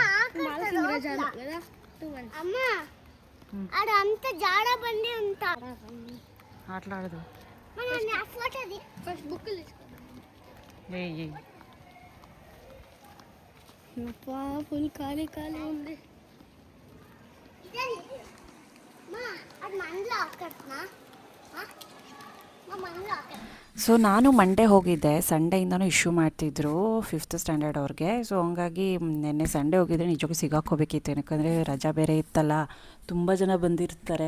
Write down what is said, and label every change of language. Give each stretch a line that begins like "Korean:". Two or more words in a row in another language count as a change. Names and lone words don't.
Telugu: అంత జాడ బండి అంత ఆటలాడదు ఫుల్ ఖాళీ ఖాళీ ఉంది.
Kannada: ಸೊ ನಾನು ಮಂಡೇ ಹೋಗಿದ್ದೆ. ಸಂಡೇಯಿಂದನೂ ಇಶ್ಯೂ ಮಾಡ್ತಿದ್ರು 5th ಸ್ಟ್ಯಾಂಡರ್ಡ್ ಅವ್ರಿಗೆ. ಸೊ ಹಂಗಾಗಿ ನೆನ್ನೆ ಸಂಡೇ ಹೋಗಿದ್ದೆ. ನಿಜಕ್ಕೂ ಸಿಗಾಕೋಬೇಕಿತ್ತು, ಯಾಕಂದರೆ ರಜಾ ಬೇರೆ ಇತ್ತಲ್ಲ, ತುಂಬ ಜನ ಬಂದಿರ್ತಾರೆ.